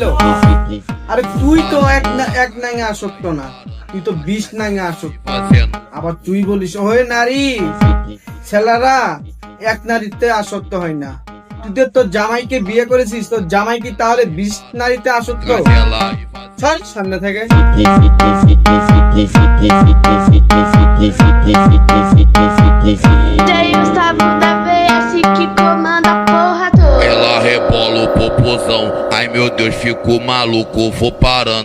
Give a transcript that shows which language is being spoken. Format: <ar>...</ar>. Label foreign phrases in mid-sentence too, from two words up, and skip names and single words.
<bn>আরে তুই তো এক নাঙে আসক্ত না, তুই তো 20 নাঙে আসক্ত। আবার তুই বলিস ওহে নারী, ছেলেরা এক নারীতে আসক্ত হয় না। তুই তো তোর জামাইকে বিয়ে করেছিস, তোর জামাই কি তাহলে 20 নারীতে আসক্ত? ছাড় সামনে থেকে।</bn> <pt>Tem o sabor da VS que comanda a porra toda. Ela rebola o popozão, ai meu Deus, fico maluco, vou parando.</pt>